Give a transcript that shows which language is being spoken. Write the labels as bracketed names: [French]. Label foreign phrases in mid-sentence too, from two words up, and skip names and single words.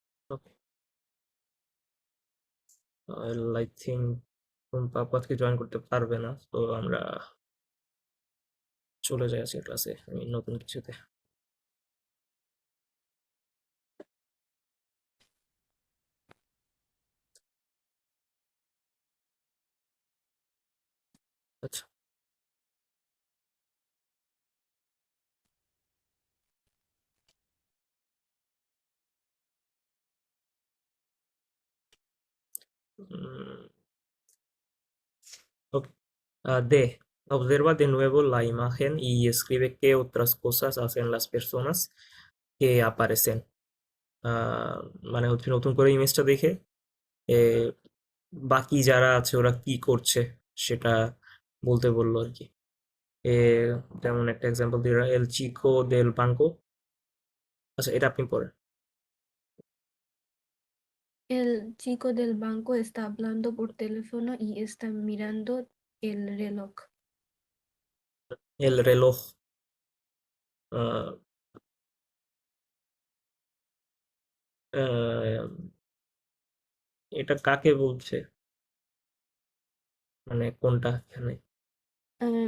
[Bangla] ওকে, [English] I think [Bangla] টুম্পা আপু আজকে জয়েন করতে পারবে না, তো আমরা চলে যাই আজকের ক্লাসে আমি নতুন কিছুতে। আচ্ছা, [English] ok. [Spanish] D. Observa de nuevo la imagen y escribe qué otras cosas hacen las personas que aparecen. [Bangla] মানে হচ্ছে নতুন করে ইমেজটা দেখে এ, বাকি যারা আছে ওরা কি করছে সেটা বলতে বললো আর কি। এ, যেমন একটা এক্সাম্পল দিয়ে [Spanish] el chico del banco. [Bangla] আচ্ছা, এটা আপনি পড়েন। [Spanish] El chico del banco está hablando por teléfono y está mirando el reloj. el reloj. [Bangla] আহ, আহ, এটা কাকে বলছে, মানে কোনটা এখানে? আহ,